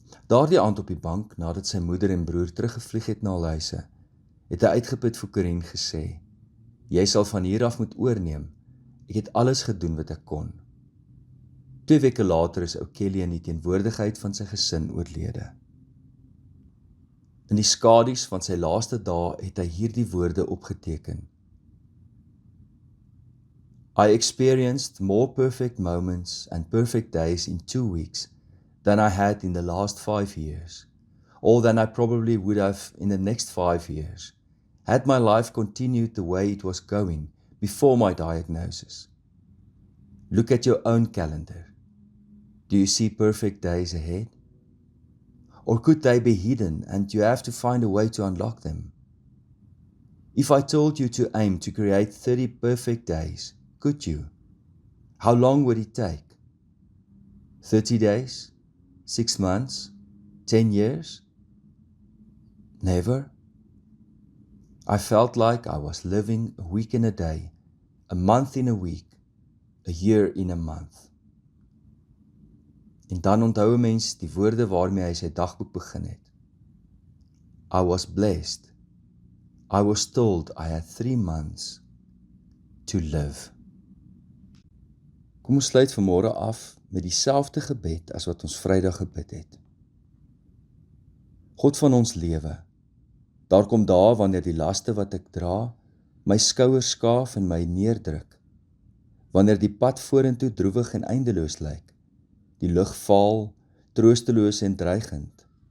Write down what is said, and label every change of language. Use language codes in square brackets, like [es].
[af] Daardie aand op die bank, nadat sy moeder en broer teruggevlieg het na hul huise, het hy uitgeput vir Corinne gesê, jy sal van hier af moet oorneem, ek het alles gedoen wat ek kon. 2 weke later is ou Kelly in die teenwoordigheid van sy gesin oorlede. In die skadu's van sy laaste dae het hy hierdie woorde opgeteken. [en] I experienced more perfect moments and perfect days in 2 weeks than I had in the last 5 years, or than I probably would have in the next 5 years, had my life continued the way it was going before my diagnosis. Look at your own calendar. Do you see perfect days ahead? Or could they be hidden and you have to find a way to unlock them? If I told you to aim to create 30 perfect days, could you? How long would it take? 30 days? 6 months? 10 years? Never. I felt like I was living a week in a day, a month in a week, a year in a month. [af] En dan onthou 'n mens die woorde waarmee hy sy dagboek begin het. [en] I was blessed. I was told I had 3 months to live. [af] Kom ons sluit vanmôre af met dieselfde gebed as wat ons Vrydag gebid het. God van ons lewe, daar kom dae wanneer die laste wat ek dra, my skouers skaaf en my neerdruk, wanneer die pad vorentoe droewig en eindeloos lyk, die lug vaal, troosteloos en dreigend.